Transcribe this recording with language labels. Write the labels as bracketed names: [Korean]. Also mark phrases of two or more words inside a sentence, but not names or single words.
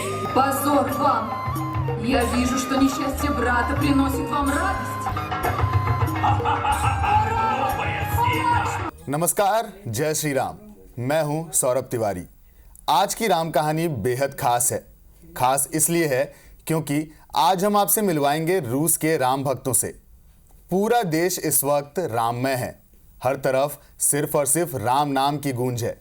[Russian] Позор вам! Я вижу, что несчастье брата приносит вам радость. [Hindi] नमस्कार, जय श्री राम। मैं हूं सौरभ तिवारी। आज की राम कहानी बेहद खास है। खास इसलिए है क्योंकि आज हम आपसे मिलवाएंगे रूस के राम भक्तों से। पूरा देश इस वक्त राममय है। हर तरफ सिर्फ और सिर्फ राम नाम की गूंज है।